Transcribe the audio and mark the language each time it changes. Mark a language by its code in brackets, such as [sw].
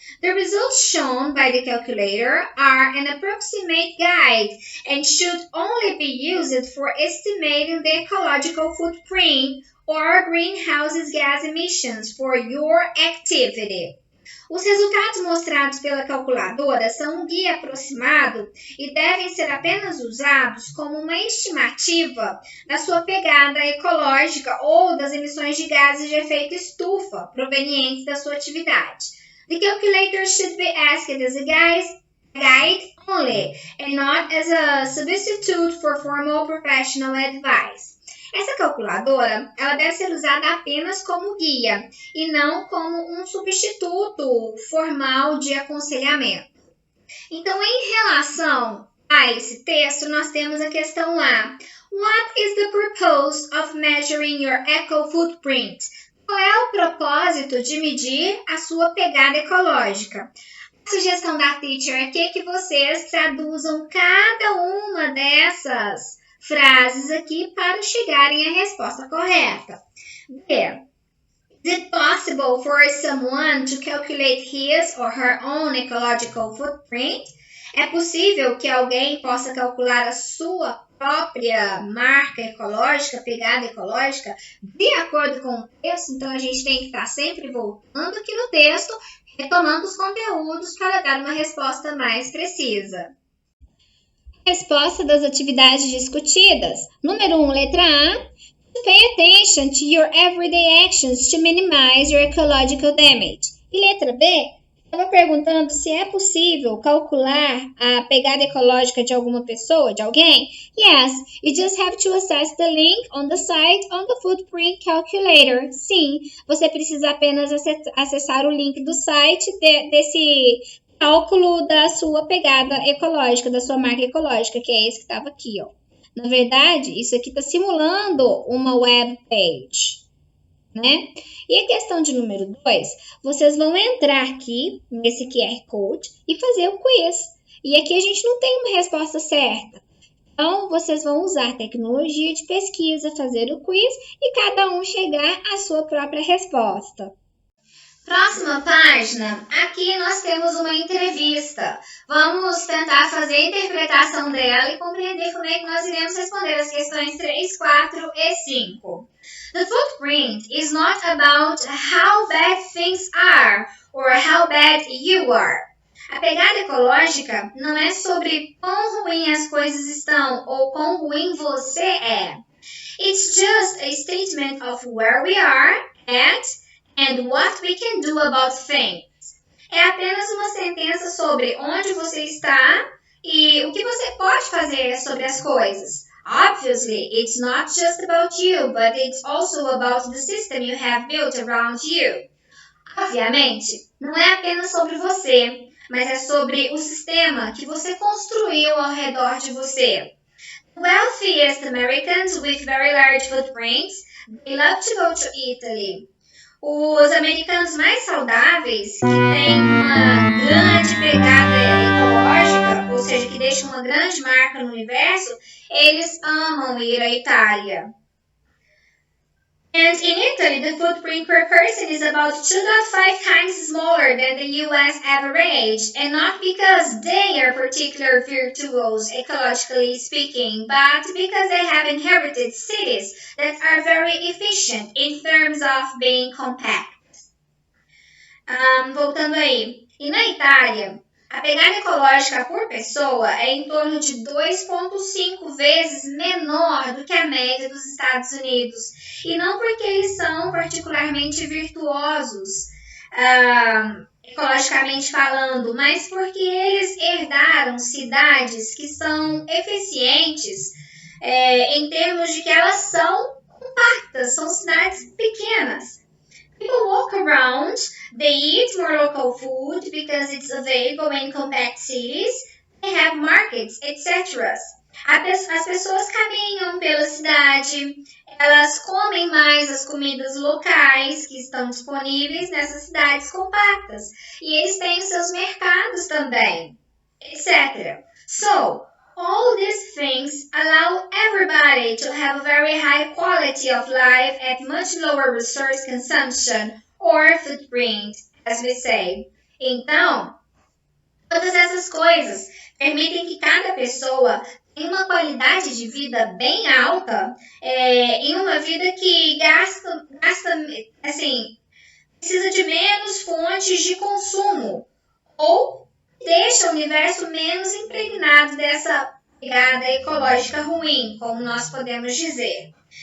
[en] The results shown by the calculator are an approximate guide and should only be used for estimating the ecological footprint or greenhouse gas emissions for your activity. [pt] Os resultados mostrados pela calculadora são um guia aproximado e devem ser apenas usados como uma estimativa da sua pegada ecológica ou das emissões de gases de efeito estufa provenientes da sua atividade. [en] The calculator should be asked as a guide only and not as a substitute for formal professional advice. [pt] Essa calculadora, ela deve ser usada apenas como guia e não como um substituto formal de aconselhamento. Então, em relação a esse texto, nós temos a questão A. [en] What is the purpose of measuring your eco-footprint? [pt] Qual é o propósito de medir a sua pegada ecológica? A sugestão da teacher aqui é que vocês traduzam cada uma dessas frases aqui para chegarem à resposta correta. B. [en] Is it possible for someone to calculate his or her own ecological footprint? [pt] É possível que alguém possa calcular a sua própria marca ecológica, pegada ecológica, de acordo com o texto? Então, a gente tem que estar sempre voltando aqui no texto, retomando os conteúdos para dar uma resposta mais precisa. Resposta das atividades discutidas. Número 1, letra A. [en] Pay attention to your everyday actions to minimize your ecological damage. [pt] E letra B, estava perguntando se é possível calcular a pegada ecológica de alguma pessoa, de alguém. [en] Yes, you just have to access the link on the site on the footprint calculator. [pt] Sim, você precisa apenas acessar o link do site desse cálculo da sua pegada ecológica, da sua marca ecológica, que é esse que estava aqui, ó. Na verdade, isso aqui está simulando uma web page, né? E a questão de número 2, vocês vão entrar aqui nesse QR Code e fazer o quiz. E aqui a gente não tem uma resposta certa. Então, vocês vão usar a tecnologia de pesquisa, fazer o quiz e cada um chegar à sua própria resposta. Próxima página, aqui nós temos uma entrevista. Vamos tentar fazer a interpretação dela e compreender como é que nós iremos responder as questões 3, 4 e 5. [en] The footprint is not about how bad things are or how bad you are. [pt] A pegada ecológica não é sobre quão ruim as coisas estão ou quão ruim você é. [en] It's just a statement of where we are at and what we can do about things. [pt] É apenas uma sentença sobre onde você está e o que você pode fazer sobre as coisas. [en] Obviously, it's not just about you, but it's also about the system you have built around you. [pt] Obviamente, não é apenas sobre você, mas é sobre o sistema que você construiu ao redor de você. [en] Wealthiest Americans with very large footprints, they love to go to Italy. [pt] Os americanos mais saudáveis, que têm uma grande pegada ecológica, ou seja, que deixam uma grande marca no universo, eles amam ir à Itália. [en] And in Italy, the footprint per person is about 2.5 times smaller than the US average, and not because they are particular virtuos, ecologically speaking, but because they have inherited cities that are very efficient in terms of being compact. [pt] Voltando aí. E na Itália, a pegada ecológica por pessoa é em torno de 2,5 vezes menor do que a média dos Estados Unidos. E não porque eles são particularmente virtuosos, ecologicamente falando, mas porque eles herdaram cidades que são eficientes em termos de que elas são compactas, são cidades pequenas. [en] People walk around, they eat more local food because it's available in compact cities, they have markets, etc. [pt] As pessoas caminham pela cidade, elas comem mais as comidas locais que estão disponíveis nessas cidades compactas. E eles têm os seus mercados também, etc. [en] So, all these things allow everybody to have a very high quality of life at much lower resource consumption or footprint, as we say. [pt] Então, todas essas coisas permitem que cada pessoa tenha uma qualidade de vida bem alta, em uma vida que gasta assim, precisa de menos fontes de consumo ou deixa o universo menos impregnado dessa pegada ecológica ruim, como nós podemos dizer.